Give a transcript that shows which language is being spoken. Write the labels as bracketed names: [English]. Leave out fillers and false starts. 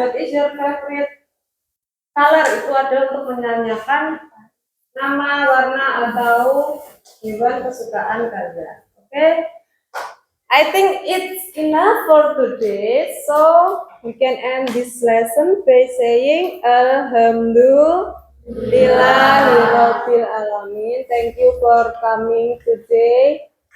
[English] What is your favorite color? [Indonesian] Itu adalah untuk menanyakan nama, warna, atau hewan kesukaan kalian. Oke? [English] I think it's enough for today. So we can end this lesson by saying [Arabic] Alhamdulillahirabbil alamin. [English] Thank you for coming today.